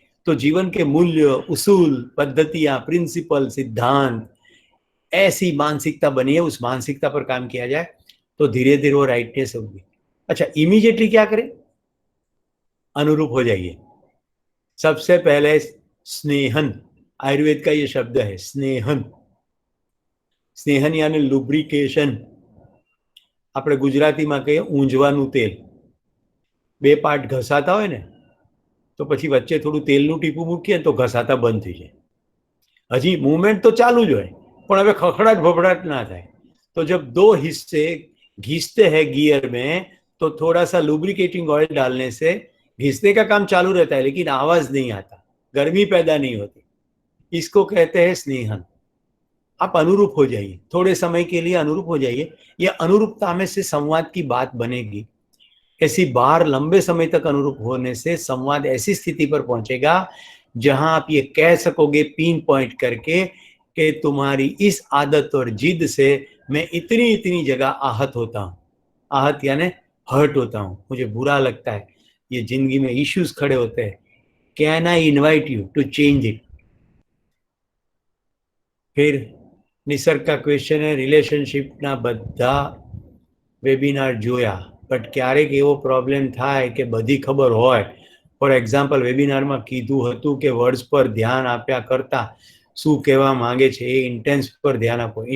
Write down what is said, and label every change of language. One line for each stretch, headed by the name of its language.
Hindi: तो जीवन के मूल्य, उसूल, पद्धतियां, प्रिंसिपल, सिद्धांत, ऐसी मानसिकता बनी है, उस मानसिकता पर काम किया जाए तो धीरे धीरे वो राइटनेस होगी। अच्छा, इमीडिएटली क्या करें? अनुरूप हो जाइए। सबसे पहले स्नेहन, आयुर्वेद का ये शब्द है स्नेहन। स्नेहन यानी लुब्रिकेशन।
Gujarati: આપણે ગુજરાતીમાં કહીએ ઊંજવાનું તેલ। બે પાર્ટ ઘસાતા હોય ને તો પછી વચ્ચે થોડું તેલનું ટીપું મૂકીએ તો ઘસાતા બંધ થઈ જાય। હજી મૂવમેન્ટ તો ચાલુ જ હોય, પણ હવે ખખડાટ ભભડાટ ना થાય।
Hindi: तो जब दो हिस्से घिसते हैं गियर में तो थोड़ा सा लुब्रिकेटिंग ऑयल डालने से घिसने का काम चालू रहता है, लेकिन आवाज नहीं आता, गर्मी पैदा नहीं होती। इसको कहते हैं स्नेहन। आप अनुरूप हो जाइए, थोड़े समय के लिए अनुरूप हो जाइए। ये अनुरूपता में से संवाद की बात बनेगी। ऐसी बार लंबे समय तक अनुरूप होने से संवाद ऐसी स्थिति पर पहुंचेगा जहां आप ये कह सकोगे पिन पॉइंट करके कि तुम्हारी इस आदत और जिद से मैं इतनी इतनी जगह आहत होता हूं। आहत यानी हर्ट होता हूं, मुझे बुरा लगता है, ये जिंदगी में इश्यूज खड़े होते हैं।
English: Can I invite you to change it?
Hindi: फिर निसर्ग का क्वेश्चन है,
Gujarati: रिलेशनशिपના બધા વેબિનાર જોયા, બટ ક્યારેક એવો પ્રોબ્લેમ થાય કે બધી ખબર હોય। ફોર એક્ઝામ્પલ, વેબિનારમાં કીધું હતું કે વર્ડ્સ પર ધ્યાન આપ્યા કરતા શું કહેવા માંગે છે એ ઇન્ટેન્સ પર ધ્યાન આપો।